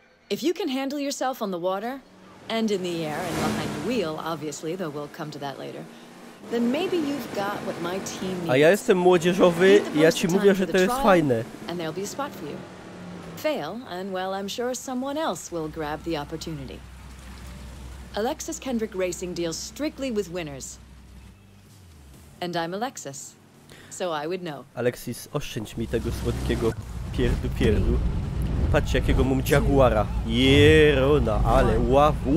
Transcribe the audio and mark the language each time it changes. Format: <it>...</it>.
<en>If you can handle yourself on the water, and in the air, and behind the wheel, obviously, though we'll come to that later, then maybe you've got what my team needs.</en> <pl>A ja jestem młodzieżowy i ja ci mówię, że to jest fajne.</pl> <en>And there'll be a spot for you. Fail, and well, I'm sure someone else will grab the opportunity. Alexis Kendrick Racing deals strictly with winners. And I'm Alexis, so I would know.</en> <pl>Alexis, oszczędź mi tego słodkiego pierdu. Patrzcie, jakiego mam Jaguara. Jerona, ale wow.</pl>